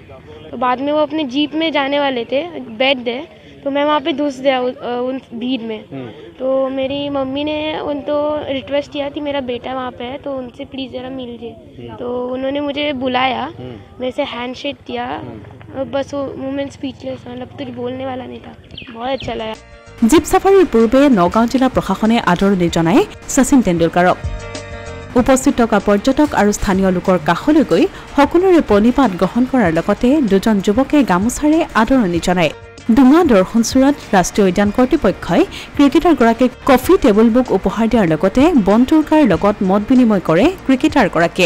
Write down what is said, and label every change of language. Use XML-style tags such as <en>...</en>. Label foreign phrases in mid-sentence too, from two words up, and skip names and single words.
<hi>तो बाद में वो अपने जीप में जाने वाले थे, बैठ गए तो मैं वहाँ पे घुस गया उन भीड़ में। तो मेरी मम्मी ने उनको रिक्वेस्ट किया कि मेरा बेटा वहाँ पे है तो उनसे प्लीज़ ज़रा मिल जाए। तो उन्होंने मुझे बुलाया, मेरे से हैंडशेक किया, बस वो</hi> <en>moment speechless,</en> <hi>मतलब कुछ बोलने वाला नहीं था। बहुत अच्छा लगा।</hi> <as>জীপ ছাফাৰীৰ পূৰ্বে নগাঁও জিলা প্ৰশাসনে আদৰণি জনায় শচীন তেণ্ডুলকাৰক। উপস্থিত থকা পৰ্যটক আৰু স্থানীয় লোকৰ কাষলৈ গৈ সকলোৰে প্ৰণিপাত গ্ৰহণ কৰাৰ লগতে দুজন যুৱকে গামোচাৰে আদৰণি জনায়। ডুঙা দৰ্শনচূড়াত ৰাষ্ট্ৰীয় উদ্যান কৰ্তৃপক্ষই ক্ৰিকেটাৰগৰাকীক</as> <en>coffee table book</en> <as>উপহাৰ দিয়াৰ লগতে বনটোৰকাৰ লগত মত বিনিময় কৰে ক্ৰিকেটাৰগৰাকীয়ে।</as>